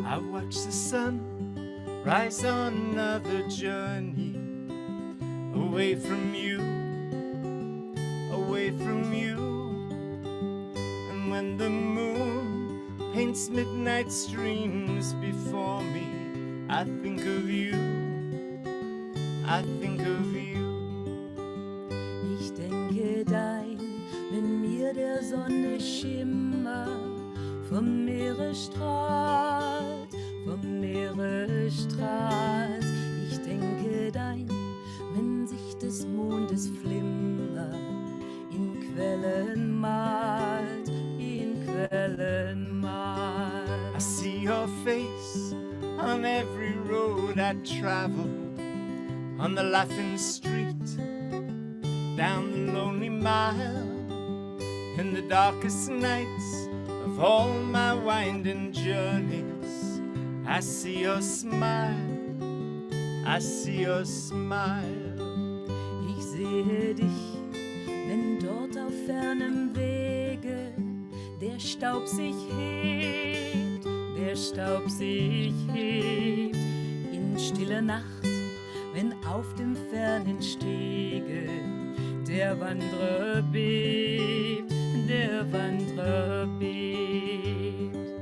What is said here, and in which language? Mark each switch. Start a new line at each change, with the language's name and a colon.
English: Watch the sun rise on another journey away from you, away from you. And when the moon paints midnight streams before me, I think of you, I think of you.
German: Ich denke dein, wenn mir der Sonne Schimmer vom Meere strahlt, vom Meere strahlt. Ich denke dein, wenn sich des Mondes Flimmer in Quellen malt, in Quellen malt.
English: I see your face on every road I traveled, on the laughing street, down the lonely mile, in the darkest nights of all my winding journeys. I see your smile, I see your smile.
German: Ich sehe dich, wenn dort auf fernem Wege der Staub sich hebt, der Staub sich hebt. In stiller Nacht, wenn auf dem fernen Stege der Wanderer bebt, der Wanderer bebt.